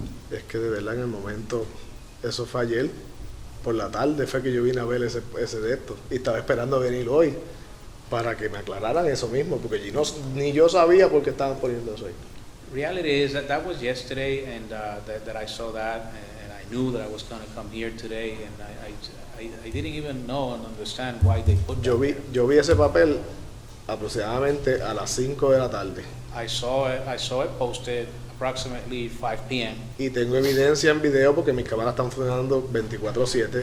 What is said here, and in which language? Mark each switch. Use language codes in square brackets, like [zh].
[es] Es que de verdad en el momento, eso fue ayer, por la tarde fue que yo vine a ver ese de esto, y estaba esperando venir hoy para que me aclararan eso mismo, porque ni yo sabía por qué estaban poniendo eso ahí. [en] Reality is that was yesterday, and that I saw that, and I knew that I was going to come here today, and I didn't even know and understand why they put that there. [es] Yo vi ese papel aproximadamente a las 5 de la tarde. [en] I saw it posted approximately 5 p.m. [es] y tengo evidencia en video porque mis cámaras están funcionando 24/7.